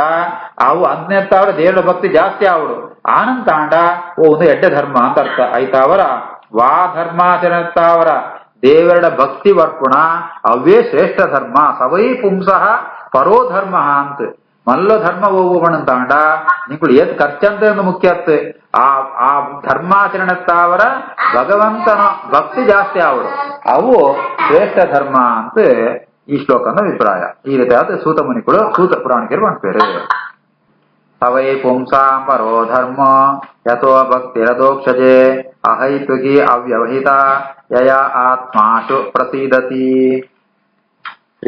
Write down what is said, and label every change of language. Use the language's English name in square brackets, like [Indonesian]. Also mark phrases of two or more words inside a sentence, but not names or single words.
[Tulu] ಅವು ಅಂತೆತ್ತವರ ದೇವರ ಭಕ್ತಿ ಜಾಸ್ತಿ ಆವಡು ಆನಂತಾಂಡ ಒಂದು ಎಡ್ಡೆ ಧರ್ಮ ಅಂತ ಅರ್ಥ ಐತಾವರ ವಾ ಧರ್ಮಾಚರಣೆತ್ತಾವರ ದೇವರ ಭಕ್ತಿ ವರ್ಪುಣ ಅವೇ ಶ್ರೇಷ್ಠ ಧರ್ಮ [Sanskrit] ಸವೈ ಪುಂಸಃ ಪರೋ ಧರ್ಮ [Tulu] ಅಂತ ಮಲ್ಲ ಧರ್ಮ ಹೋಗುವಣಂತಾಂಡ ನಿಂಗಳು ಏತ್ ಖರ್ಚಂತ ಮುಖ್ಯತ್ ಆ ಧರ್ಮಾಚರಣೆತ್ತಾವರ ಭಗವಂತನ ಭಕ್ತಿ ಜಾಸ್ತಿ ಆವಡು ಅವು ಶ್ರೇಷ್ಠ ಧರ್ಮ ಅಂತ ಈ ಶ್ಲೋಕನ ಅಭಿಪ್ರಾಯ. [Kannada] ಈ ರೀತಿಯಾದ ಸೂತ ಮುನಿಗಳು ಸೂತ ಪುರಾಣಿಕರು ಮಾಡ್ತಾರೆ. [Sanskrit] ಸವೈ ಪುಂಸಾಂ ಪರೋ ಧರ್ಮ ಯಥೋ ಭಕ್ತಿರದೋಕ್ಷಜೆ ಅಹೈತುಕಿ ಅವ್ಯವಹಿತ ಯಯಾ ಆತ್ಮಾಶು ಪ್ರಸೀದತಿ.